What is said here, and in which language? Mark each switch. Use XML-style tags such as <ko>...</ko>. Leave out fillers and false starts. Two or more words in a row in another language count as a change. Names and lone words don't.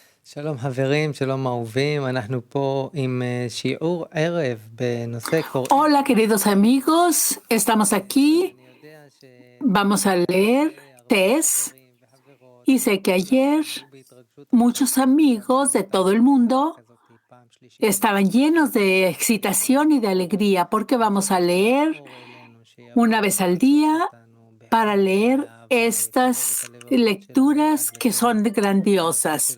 <he>שלום חברים, שלום אהובים, אנחנו פה עם שיעור ערב בנושא קוראים.</he> <es>Hola, queridos amigos, estamos aquí.</es> <he>אני יודע</he> <es>Vamos a leer Tess y sé que ayer muchos amigos de todo el mundo estaban llenos de excitación y de alegría porque vamos a leer una vez al día para leer estas lecturas que son grandiosas.</es>